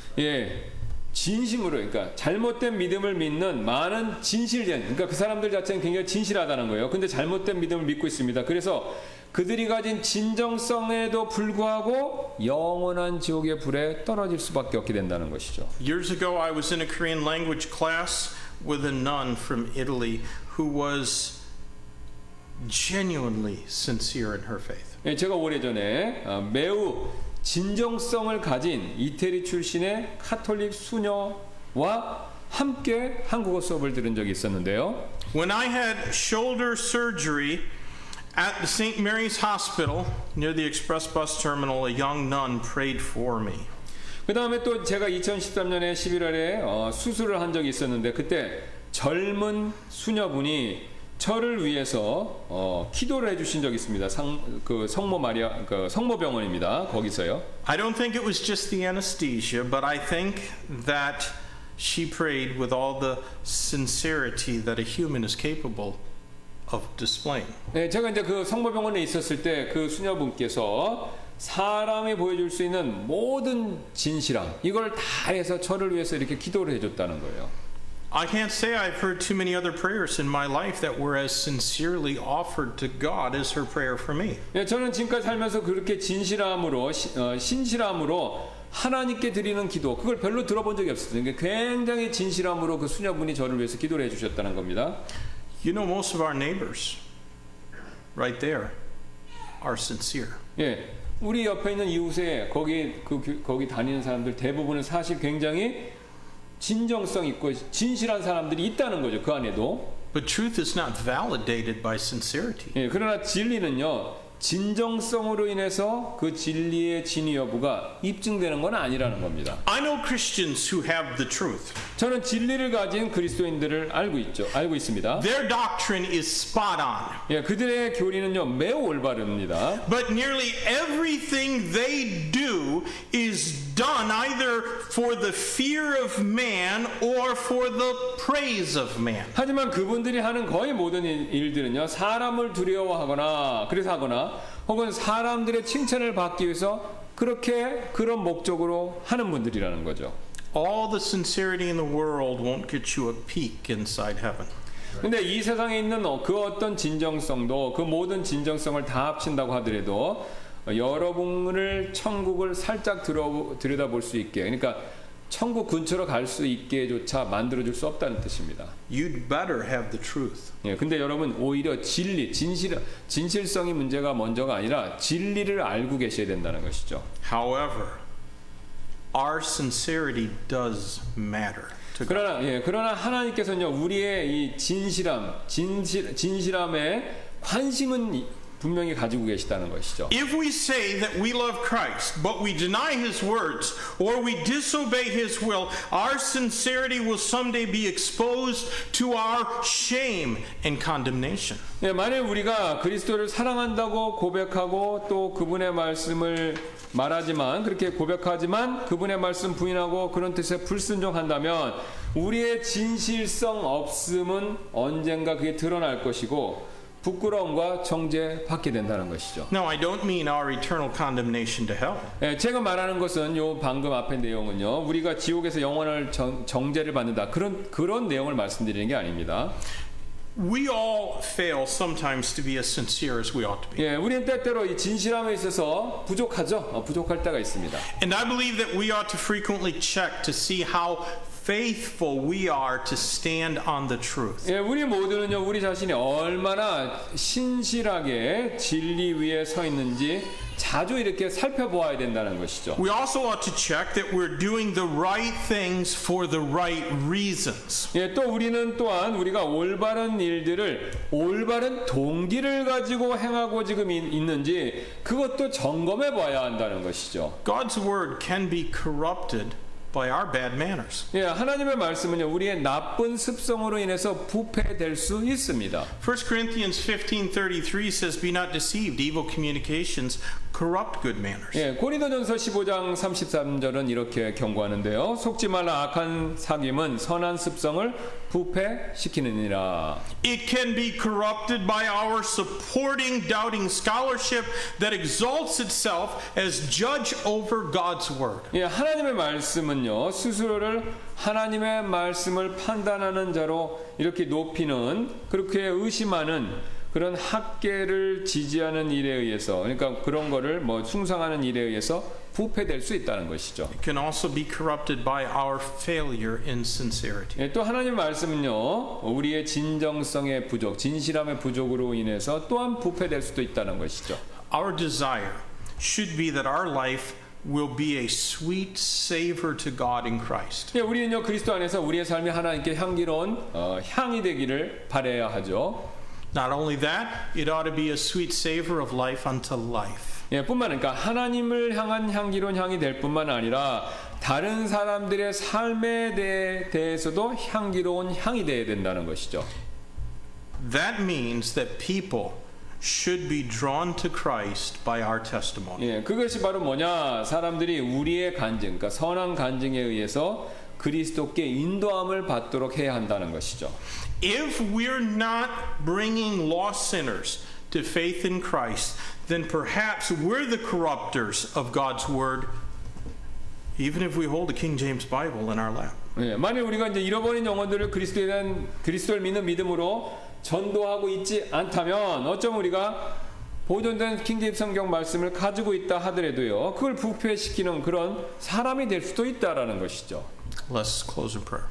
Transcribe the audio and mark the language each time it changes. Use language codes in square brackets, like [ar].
[ko] 예, 진심으로 그러니까 잘못된 믿음을 믿는 많은 진실된 그러니까 그 사람들 자체는 굉장히 진실하다는 거예요. 근데 잘못된 믿음을 믿고 있습니다. 그래서 그들이 가진 진정성에도 불구하고 영원한 지옥의 불에 떨어질 수밖에 없게 된다는 것이죠. [en] Years ago, I was in a Korean language class with a nun from Italy who was genuinely sincere in her faith. [ko] 예, 제가 오래전에 매우 진정성을 가진 이태리 출신의 카톨릭 수녀와 함께 한국어 수업을 들은 적이 있었는데요. [en] When I had shoulder surgery at the St. Mary's Hospital near the express bus terminal, a young nun prayed for me. [ko] 그 다음에 또 제가 2013년에 11월에 수술을 한 적이 있었는데 그때 젊은 수녀분이 저를 위해서 기도를 해주신 적이 있습니다. 그 성모 마리아 그 성모병원입니다. 거기서요. [en] I don't think it was just the anesthesia, but I think that she prayed with all the sincerity that a human is capable of displaying. [ko] 네, 제가 이제 그 성모병원에 있었을 때 그 수녀분께서 사람이 보여줄 수 있는 모든 진실함 이걸 다 해서 저를 위해서 이렇게 기도를 해줬다는 거예요. [en] I can't say I've heard too many other prayers in my life that were as sincerely offered to God as her prayer for me. [ko] 네, 저는 지금까지 살면서 그렇게 진실함으로 신실함으로 하나님께 드리는 기도 그걸 별로 들어본 적이 없었어요. 그러니까 굉장히 진실함으로 그 수녀분이 저를 위해서 기도를 해주셨다는 겁니다. [en] You know, most of our neighbors right there are sincere. [ko] 예, 우리 옆에 있는 이웃에 거기 다니는 사람들 대부분은 사실 굉장히 진정성 있고 진실한 사람들이 있다는 거죠. 그 안에도. [en] But truth is not validated by sincerity. [ko] 예, 그러나 진리는요. 진정성으로 인해서 그 진리의 진위 여부가 입증되는 건 아니라는 겁니다. [en] I know Christians who have the truth. [ko] 저는 진리를 가진 그리스도인들을 알고 있습니다. [en] Their doctrine is spot on. [ko] 예, 그들의 교리는요 매우 올바릅니다. [en] But nearly everything they do is done either for the fear of man or for the praise of man. [ko] 하지만 그분들이 하는 거의 모든 일들은요 사람을 두려워하거나 그래서 하거나 혹은 사람들의 칭찬을 받기 위해서 그런 목적으로 하는 분들이라는 거죠. [en] All the sincerity in the world won't get you a peek inside heaven. [ko] 근데 이 세상에 있는 그 어떤 진정성도 그 모든 진정성을 다 합친다고 하더라도 여러분을 천국을 살짝 들여다볼 수 있게 그러니까 천국 근처로 갈 수 있게조차 만들어줄 수 없다는 뜻입니다. [en] You'd better have the truth. [ko] 예, 근데 여러분 오히려 진실성이 문제가 먼저가 아니라 진리를 알고 계셔야 된다는 것이죠. [en] However, our sincerity does matter to God. [ko] 그러나 하나님께서는요 우리의 이 진실함에 관심은 분명히 가지고 계시다는 것이죠. [en] If we say that we love Christ, but we deny his words, or we disobey his will, our sincerity will someday be exposed to our shame and condemnation. [ko] 네, 만일 우리가 그리스도를 사랑한다고 고백하고 또 그분의 말씀을 말하지만 그렇게 고백하지만 그분의 말씀 부인하고 그런 뜻에 불순종한다면 우리의 진실성 없음은 언젠가 그게 드러날 것이고 부끄러움과 정죄 받게 된다는 것이죠. [en] Now, I don't mean our eternal condemnation to hell. [ko] 예, 제가 말하는 것은 요 방금 앞의 내용은요. 우리가 지옥에서 영원한 정죄를 받는다. 그런 내용을 말씀드리는 게 아닙니다. [en] We all fail sometimes to be as sincere as we ought to be. [ko] 예, 우리는 때때로 이 진실함에 있어서 부족하죠. 부족할 때가 있습니다. [en] And I believe that we ought to frequently check to see how faithful we are to stand on the truth. [ko] 예, 우리 모두는요, 우리 자신이 얼마나 신실하게 진리 위에 서 있는지 자주 이렇게 살펴보아야 된다는 것이죠. [en] We also ought to check that we're doing the right things for the right reasons. [ko] 예, 또 우리는 또한 우리가 올바른 일들을 올바른 동기를 가지고 행하고 지금 있는지 그것도 점검해 봐야 한다는 것이죠. [en] God's word can be corrupted by our bad manners. [ko] 예, 하나님의 말씀은요, 우리의 나쁜 습성으로 인해서 부패될 수 있습니다. [en] 1 Corinthians 15:33 says, "Be not deceived; evil communications corrupt good manners." [ko] 예, 고린도전서 15장 33절은 이렇게 경고하는데요. 속지 말라 악한 사귐은 선한 습성을 부패시키느니라. [en] It can be corrupted by our supporting doubting scholarship that exalts itself as judge over God's word. [ko] 예, 하나님의 말씀은요, 스스로를 하나님의 말씀을 판단하는 자로 이렇게 높이는, 그렇게 의심하는 그런 학계를 지지하는 일에 의해서, 그러니까 그런 거를 뭐 충성하는 일에 의해서 부패될 수 있다는 것이죠. [en] It can also be corrupted by our failure in sincerity. [ko] 예, 또 하나님의 말씀은요, 우리의 진정성의 부족, 진실함의 부족으로 인해서 또한 부패될 수도 있다는 것이죠. [en] Our desire should be that our life will be a sweet savor to God in Christ. [ko] 예, 우리는요, 그리스도 안에서 우리의 삶이 하나님께 향기로운 향이 되기를 바라야 하죠. [en] Not only that, it ought to be a sweet savor of life unto life. [ko] 예, 뿐만 아니라 하나님을 향한 향기로운 향이 될 뿐만 아니라 다른 사람들의 삶에 대해서도 향기로운 향이 되어야 된다는 것이죠. [en] That means that people should be drawn to Christ by our testimony. [ko] 예, 그것이 바로 뭐냐? 사람들이 우리의 간증, 그러니까 선한 간증에 의해서 그리스도께 인도함을 받도록 해야 한다는 것이죠. [en] If we're not bringing lost sinners to faith in Christ, then perhaps we're the corruptors of God's word, even if we hold the King James Bible in our lap. [ko] 예, 만일 우리가 이제 잃어버린 영혼들을 그리스도를 믿는 믿음으로 전도하고 있지 않다면 어쩌면 우리가 보존된 킹제임스 성경 말씀을 가지고 있다 하더라도요, 그걸 부패시키는 그런 사람이 될 수도 있다라는 것이죠. [en] Let's close in prayer.